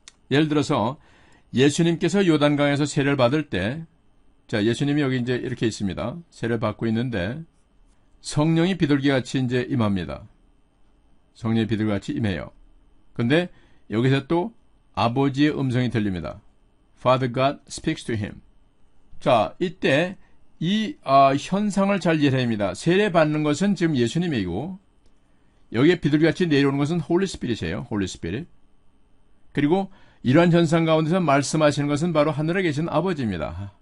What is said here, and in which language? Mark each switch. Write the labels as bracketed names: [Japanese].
[Korean] 예를 들어서 예수님께서 요단강에서 세례를 받을 때, 자, 예수님이 여기 이제 이렇게 있습니다. 세례를 받고 있는데 성령이 비둘기같이 이제 임합니다. 성령이 비둘기같이 임해요. 근데 여기서 또 아버지의 음성이 들립니다. [English] Father God speaks to him. [Korean] 자, 이때 이 현상을 잘 이해해야 됩니다. 세례 받는 것은 지금 예수님이고, 여기에 비둘기같이 내려오는 것은 홀리 스피릿이에요. 홀리 스피릿. 그리고 이러한 현상 가운데서 말씀하시는 것은 바로 하늘에 계신 아버지입니다.